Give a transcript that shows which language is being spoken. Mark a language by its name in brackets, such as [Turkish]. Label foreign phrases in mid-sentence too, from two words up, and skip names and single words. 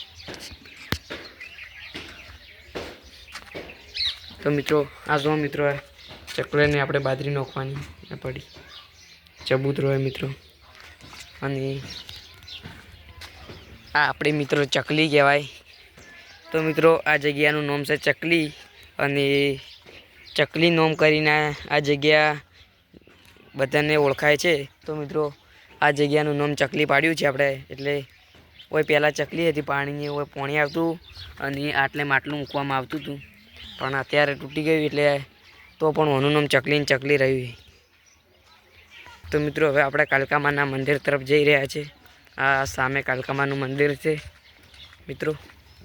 [Gujarati] તો મિત્રો આ જો મિત્રો ચકલે ને આપણે બાજરી નાખવાની પડી. ચબૂતરો છે મિત્રો અને આ આપણી મિત્રો ચકલી કહેવાય. તો મિત્રો આ જગ્યાનું નામ છે ચકલી અને ચકલી નામ કરીને આ જગ્યા બધાને ઓળખાય છે. તો મિત્રો આ જગ્યાનું નામ ચકલી પાડ્યું છે આપણે. એટલે ઓય પહેલા ચકલી હતી પાણીની ઓય પાણી આવતું અને આટલે માટલું મૂકવામાં આવતું હતું પણ અત્યારે તૂટી ગયું એટલે તો પણ ઓનું નામ ચકલી ને ચકલી રહ્યું. તો મિત્રો હવે આપણે કાલકામાના મંદિર તરફ જઈ રહ્યા છે. આ સામે કાલકામાનું મંદિર છે મિત્રો.